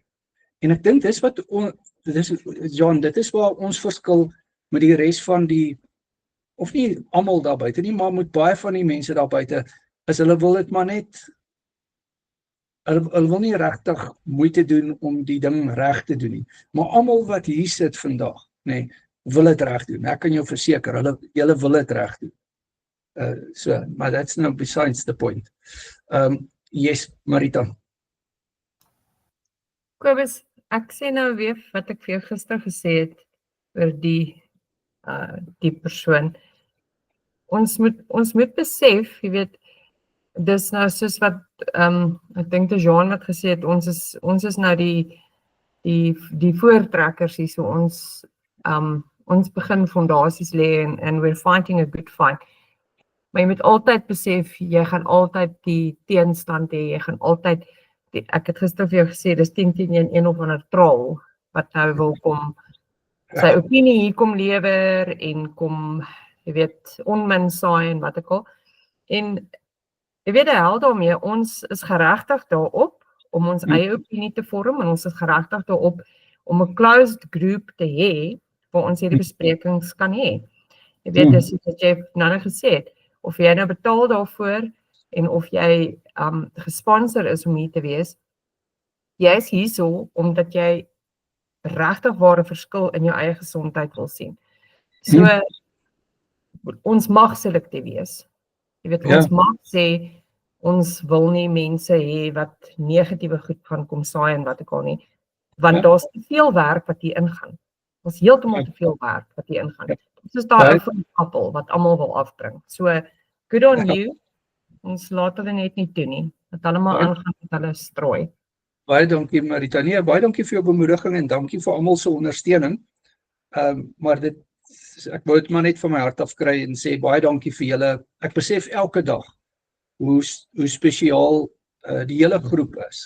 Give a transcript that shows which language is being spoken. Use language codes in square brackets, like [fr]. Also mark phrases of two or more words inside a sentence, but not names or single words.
[af] En ek dink dis wat John, dit is waar ons verskil met die res van of nie almal daar buite nie, maar met baie van die mense daar buite, is hulle wil dit maar net, hulle wil nie regtig moeite doen om die ding reg te doen nie. Maar almal wat hier sit vandag, nee, wil dit reg doen. Ek kan jou verseker, hulle wil dit reg doen. [en] Maar that's now besides the point. Yes, Marita. [af] Kobus, ek sê nou weer wat ek vir jou gister gesê het oor die persoon. Ons moet besef, jy weet, dis nou soos wat ek dink dit Jean wat gesê het, ons is nou die voortrekkers hier, so ons begin fondasies lê en [en] we're fighting a good fight. [af] Maar jy moet altyd besef, jy gaan altyd die teenstand hê, jy gaan altyd, ek het gister vir jou gesê, dis 10 teen 1 of ander troll, wat nou wil kom, sy opinie hier kom lewer, en kom, jy weet, onmin saai en wat ek al, en jy weet, hel daarmee, ons is geregtig daarop, om ons eie opinie te vorm, en ons is geregtig daarop, om 'n [en] closed group [af] te hê, waar ons hierdie besprekings kan hê. Jy weet, dis wat jy nou gesê het, of jy nou betaal daarvoor, en of jy gesponsor is om hier te wees, jy is hierso, omdat jy regtig ware verskil in jou eie gesondheid wil sien. So, ons mag selektief wees. Jy weet, ons mag sê, ons wil nie mense hê wat negatiewe goed gaan kom saai en wat ek al nie, want daar's te veel werk wat hier ingaan. Ons heeltemal te veel werk wat hier ingaan. Dit is daar 'n appel wat almal wil afbring. [en] So, good on you. [af] Ons laat hulle net nie doen nie. Dat hulle maar aangaan met hulle strooi. Baie dankie Marita. Nee, baie dankie vir jou bemoediging en dankie vir almal se ondersteuning. Maar ek wou dit maar net van my hart af kry en sê baie dankie vir julle. Ek besef elke dag hoe spesiaal die hele groep is.